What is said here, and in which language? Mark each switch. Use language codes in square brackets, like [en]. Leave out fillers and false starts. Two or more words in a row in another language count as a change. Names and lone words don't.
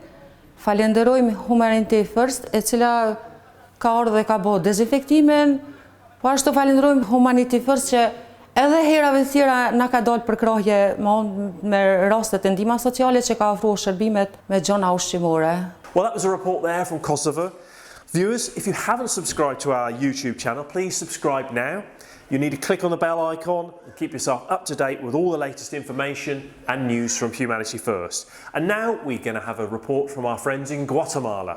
[sq] Falenderojmë Humanitarian First, e cila ka ardhur dhe ka bërë dezinfektimin, po ashtu falenderojmë Humanitarian First që edhe herave të tjera na ka dalë përkrahje me rastet e ndihma sociale që ka ofruar shërbimet me gjona ushqimore. [en] Well, that was a report there from Kosovo. Viewers, if you haven't subscribed to our YouTube channel, please subscribe now. You need to click on the bell icon and keep yourself up to date with all the latest information and news from Humanity First. And now we're going to have a report from our friends in Guatemala.